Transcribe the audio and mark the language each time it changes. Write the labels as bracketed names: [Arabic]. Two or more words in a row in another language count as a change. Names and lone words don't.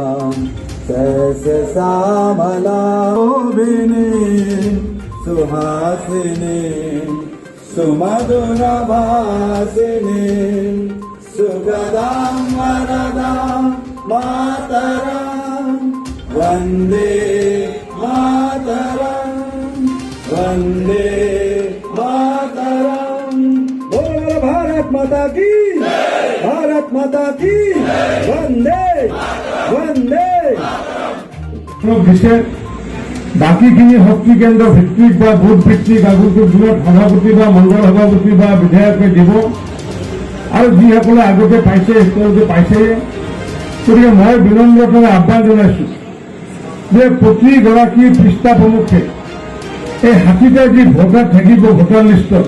[Sanskrit] सहस्य श्यामला शोभिनी सुहासिनी सुमधुरभासिनी सुगदां वरदां मातरं वन्दे मातरं वन्दे मातरं। [Hindi] बोल भारत माता की, भारत माता की वन्दे वन्दे। [Assamese] বাকীখিনি শক্তি কেন্দ্ৰ ভিত্তিক বা বুথ ভিত্তিক আগন্তুক দিনত সভাপতি বা মণ্ডল সভাপতি বা বিধায়কে দিব আৰু যিসকলে আগতে পাইছে তেওঁলোকে পাইছে। গতিকে মই বিনম্ৰতাৰে আহ্বান জনাইছো যে প্ৰতিগৰাকী পৃষ্ঠা প্ৰমুখে এই 60টা যি ভোটাৰ থাকিব ভোটাৰ লিষ্টত